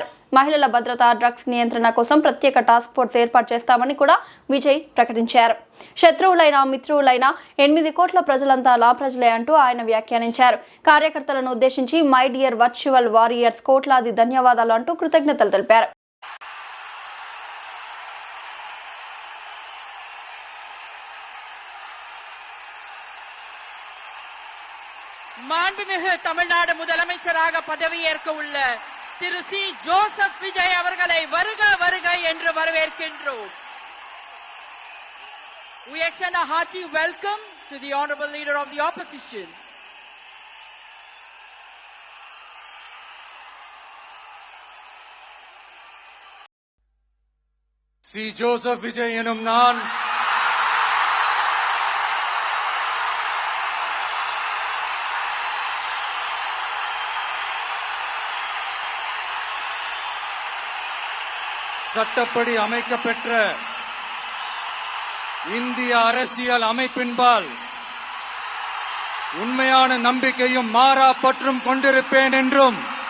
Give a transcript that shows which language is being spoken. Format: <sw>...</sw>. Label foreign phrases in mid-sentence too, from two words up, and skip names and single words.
<te>మహిళల భద్రత, డ్రగ్స్ నియంత్రణ కోసం ప్రత్యేక</te> <en>task force</en> <te>ఏర్పాటు చేస్తామని కూడా విజయ్ ప్రకటించారు. శత్రువులైన మిత్రువులైన 8 కోట్ల ప్రజలంతా నా ప్రజలే అంటూ ఆయన వ్యాఖ్యానించారు. కార్యకర్తలను ఉద్దేశించి</te> <en>my dear virtual warriors</en> <te>కోట్లాది ధన్యవాదాలు అంటూ కృతజ్ఞతలు తెలిపారు.</te> <ta>மாண்புமிகு தமிழ்நாடு முதலமைச்சராக பதவியேற்க உள்ள திரு சி ஜோசப் விஜய் அவர்களை வருக வருக என்று வரவேற்கின்றோம்.</ta> <en>We extend a hearty welcome to the honorable leader of the opposition.</en> <ta>சி ஜோசப் விஜய் எனும் நான் சட்டப்படி அமைக்கப்பெற்ற இந்திய அரசியல் அமைப்பின்பால் உண்மையான நம்பிக்கையும் மாறா பற்றும் கொண்டிருப்பேன் என்றும்</ta>